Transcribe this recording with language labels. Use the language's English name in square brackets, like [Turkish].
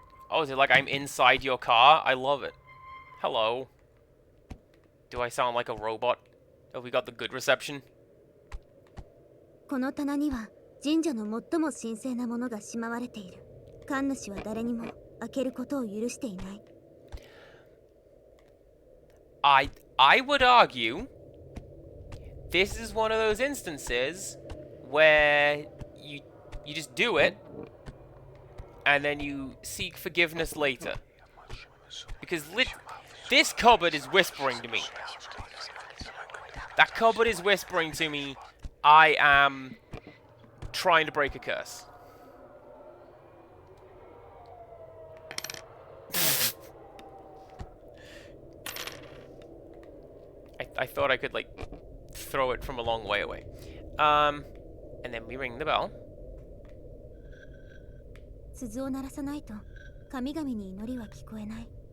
[English] Oh, is it like I'm inside your car? I love it. Hello. Do I sound like a robot? Have we got the good reception? [Japanese] この棚には神社の最も神聖なものがしまわれている。神主は誰にも開けることを許していない。 [English] I would argue this is one of those instances where you just do it and then you seek forgiveness later. Because This cupboard is whispering to me. That cupboard is whispering to me, I am trying to break a curse. I thought I could, like, throw it from a long way away. And then we ring the bell. [Japanese] 鈴を鳴らさないと神々に祈りは聞こえない。